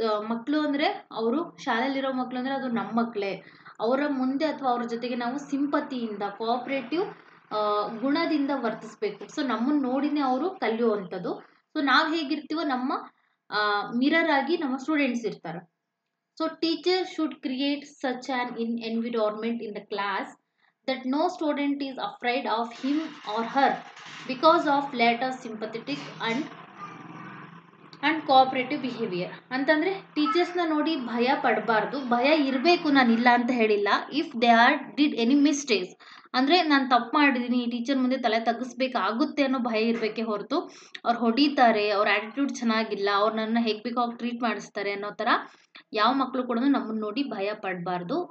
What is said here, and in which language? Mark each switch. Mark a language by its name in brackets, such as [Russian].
[Kannada] ಮಕ್ಕಳು ಅಂದರೆ ಅವರು ಶಾಲೆಯಲ್ಲಿರೋ ಮಕ್ಕಳು ಅಂದರೆ ಅದು ನಮ್ಮ ಮಕ್ಕಳೇ, ಅವರ ಮುಂದೆ ಅಥವಾ ಅವ್ರ ಜೊತೆಗೆ ನಾವು ಸಿಂಪತಿಯಿಂದ, ಕೋಆಪರೇಟಿವ್ ಗುಣದಿಂದ ವರ್ತಿಸ್ಬೇಕು. ಸೊ ನಮ್ಮನ್ನು ನೋಡಿನೇ ಅವರು ಕಲಿಯುವಂಥದ್ದು. ಸೊ ನಾವು ಹೇಗಿರ್ತೀವೋ ನಮ್ಮ ಮಿರರ್ ಆಗಿ ನಮ್ಮ ಸ್ಟೂಡೆಂಟ್ಸ್ ಇರ್ತಾರೆ. [English] So teacher should create such an environment in the class that no student is afraid of him or her because of later sympathetic and cooperative behavior. [Kannada] ಅಂತಂದ್ರೆ ಟೀಚರ್ಸ್ನ ನೋಡಿ ಭಯ ಪಡಬಾರ್ದು. ಭಯ ಇರಬೇಕು, ನಾನು ಇಲ್ಲ ಅಂತ ಹೇಳಿಲ್ಲ. [English] if they are did any mistakes [Kannada] ಅಂದರೆ ನಾನು ತಪ್ಪು ಮಾಡಿದ್ದೀನಿ, ಟೀಚರ್ ಮುಂದೆ ತಲೆ ತಗ್ಗಿಸ್ಬೇಕಾಗುತ್ತೆ ಅನ್ನೋ ಭಯ ಇರಬೇಕೇ ಹೊರತು ಅವ್ರು ಹೊಡಿತಾರೆ, ಅವ್ರ ಆ್ಯಟಿಟ್ಯೂಡ್ ಚೆನ್ನಾಗಿಲ್ಲ, ಅವ್ರು ನನ್ನ ಹೇಗೆ ಬೇಕೋ ಅವ್ರು ಟ್ರೀಟ್ ಮಾಡಿಸ್ತಾರೆ ಅನ್ನೋ ಥರ ಯಾವ ಮಕ್ಕಳು ಕೂಡ ನಮ್ಮನ್ನು ನೋಡಿ ಭಯ ಪಡಬಾರ್ದು.